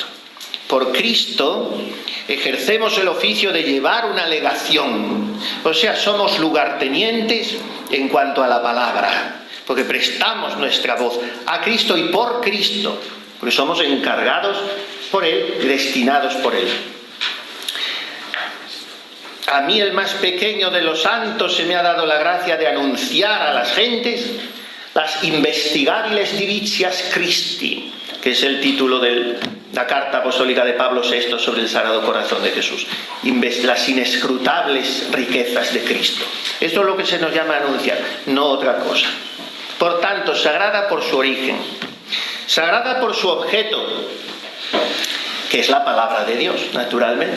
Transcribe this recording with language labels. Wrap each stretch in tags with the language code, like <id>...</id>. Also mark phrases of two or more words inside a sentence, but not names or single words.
<es>Por Cristo ejercemos el oficio de llevar una legación, o sea, somos lugartenientes en cuanto a la palabra, porque prestamos nuestra voz a Cristo y por Cristo, porque somos encargados por Él, destinados por Él. a mí, el más pequeño de los santos, se me ha dado la gracia de anunciar a las gentes las</es> <la>investigariles divitias Christi,</la> <es>que es el título de la carta apostólica de Pablo VI sobre el Sagrado Corazón de Jesús. Las inescrutables riquezas de Cristo. Esto es lo que se nos llama anunciar, no otra cosa. Por tanto, sagrada por su origen, sagrada por su objeto, que es la palabra de Dios, naturalmente.</es>